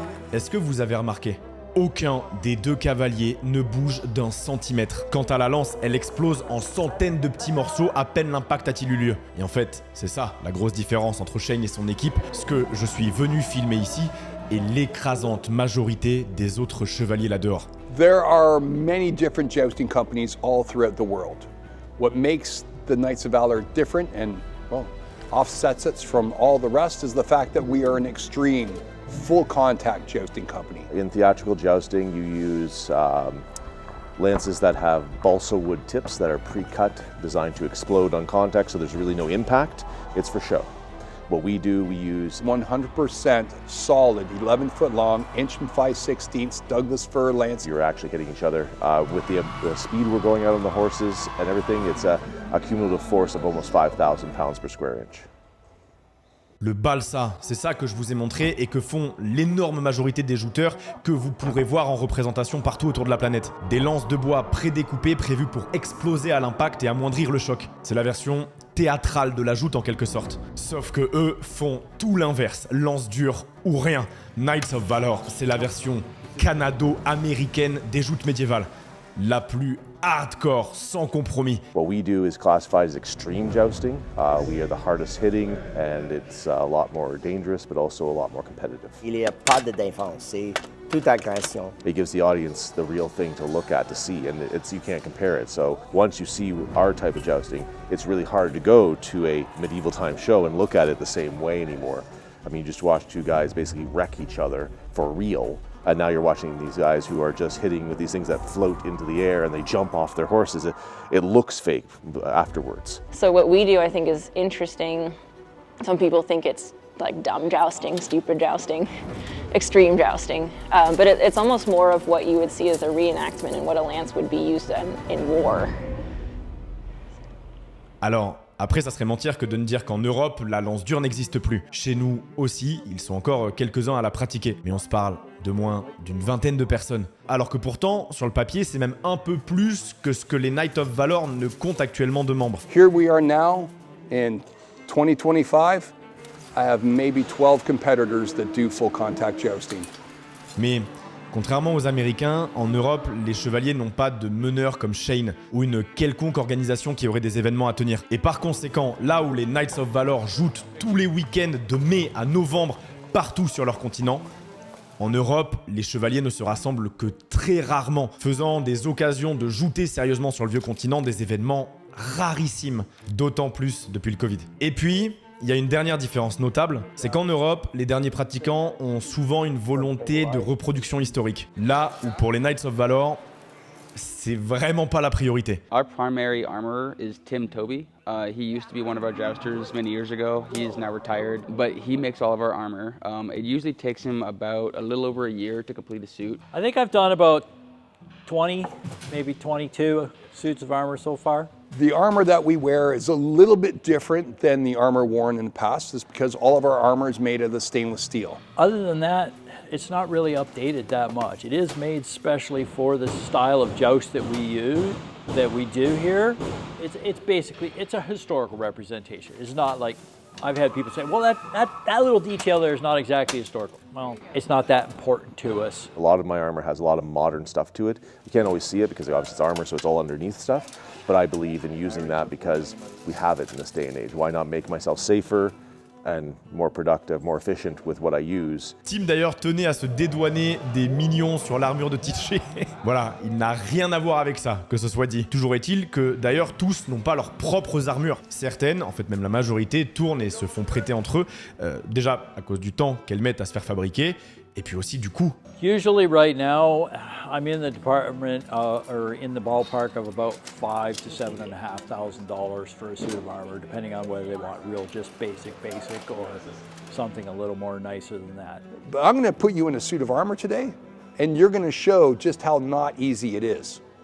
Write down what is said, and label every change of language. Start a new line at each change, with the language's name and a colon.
French: Est-ce que vous avez remarqué ? Aucun des deux cavaliers ne bouge d'un centimètre. Quant à la lance, elle explose en centaines de petits morceaux à peine l'impact a-t-il eu lieu. Et en fait, c'est ça la grosse différence entre Shane et son équipe. Ce que je suis venu filmer ici et l'écrasante majorité des autres chevaliers là-dehors.
English: There are many different jousting companies all throughout the world. What makes the Knights of Valor different and, well, offsets us from all the rest is the fact that we are an extreme, full contact jousting company. In theatrical jousting, you use lances that have balsa wood tips that are pre-cut, designed to explode on contact, so there's really no impact. It's for show. What we do, we use 100% solid, 11-foot long, inch and 5/16 Douglas fir lance. You're actually hitting each other. With the speed we're going out on the horses and everything, it's a cumulative force of almost 5,000 pounds per square inch.
French: Le balsa, c'est ça que je vous ai montré et que font l'énorme majorité des jouteurs que vous pourrez voir en représentation partout autour de la planète. Des lances de bois prédécoupées prévues pour exploser à l'impact et amoindrir le choc. C'est la version théâtrale de la joute en quelque sorte. Sauf que eux font tout l'inverse, lance dure ou rien. Knights of Valor, c'est la version canado-américaine des joutes médiévales. La plus hardcore, sans compromis.
English: What we do is classified as extreme jousting. We are the hardest hitting and it's a lot more dangerous but also a lot more competitive.
French: Il n'y a pas de défense, c'est toute agression.
English: It gives the audience the real thing to look at, to see, and you can't compare it. So once you see our type of jousting, it's really hard to go to a medieval time show and look at it the same way anymore. I mean, you just watch two guys basically wreck each other for real. And now you're watching these guys who are just hitting with these things that float into the air and they jump off their horses. It looks fake afterwards. So what we do, I think, is interesting. Some people think it's like dumb jousting, stupid jousting, extreme jousting. But it's almost more of what you would see as a reenactment and what a lance would be used in war.
French: Alors, après, ça serait mentir que de ne dire qu'en Europe, la lance dure n'existe plus. Chez nous aussi, ils sont encore quelques-uns à la pratiquer. Mais on se parle de moins d'une vingtaine de personnes. Alors que pourtant, sur le papier, c'est même un peu plus que ce que les Knights of Valor ne comptent actuellement de membres.
English: Here we are now in 2025. I have maybe 12 competitors that do full contact jousting.
French: Mais contrairement aux Américains, en Europe, les chevaliers n'ont pas de meneur comme Shane ou une quelconque organisation qui aurait des événements à tenir. Et par conséquent, là où les Knights of Valor jouent tous les week-ends de mai à novembre partout sur leur continent, en Europe, les chevaliers ne se rassemblent que très rarement, faisant des occasions de jouter sérieusement sur le vieux continent des événements rarissimes, d'autant plus depuis le Covid. Et puis, il y a une dernière différence notable, c'est qu'en Europe, les derniers pratiquants ont souvent une volonté de reproduction historique. Là où pour les Knights of Valor, c'est vraiment pas la priorité.
English: Our primary armorer is Tim Toby. He used to be one of our jousters many years ago. He is now retired, but he makes all of our armor. It usually takes him about a little over a year to complete a suit. I think I've done about 20, maybe 22 suits of armor so far. The armor that we wear is a little bit different than the armor worn in the past, just because all of our armor is made of the stainless steel. Other than that, it's not really updated that much. It is made specially for the style of joust that we do here. It's basically, it's a historical representation. It's not like, I've had people say, well, that little detail there is not exactly historical. Well, it's not that important to us. A lot of my armor has a lot of modern stuff to it. You can't always see it because obviously it's armor, so it's all underneath stuff. But I believe in using that because we have it in this day and age. Why not make myself safer and more productive, more efficient with what I use.
French: Tim d'ailleurs tenait à se dédouaner des minions sur l'armure de Tiché. Voilà, il n'a rien à voir avec ça, que ce soit dit. Toujours est-il que d'ailleurs tous n'ont pas leurs propres armures. Certaines, en fait même la majorité, tournent et se font prêter entre eux, déjà à cause du temps qu'elles mettent à se faire fabriquer, et puis aussi du coût.
English: Usually right now, I'm in the department or in the ballpark of about $5,000 to $7,500 for a suit of armor, depending on whether they want real just basic or something a little more nicer than that. But I'm going to put you in a suit of armor today, and you're going to show just how not easy it is.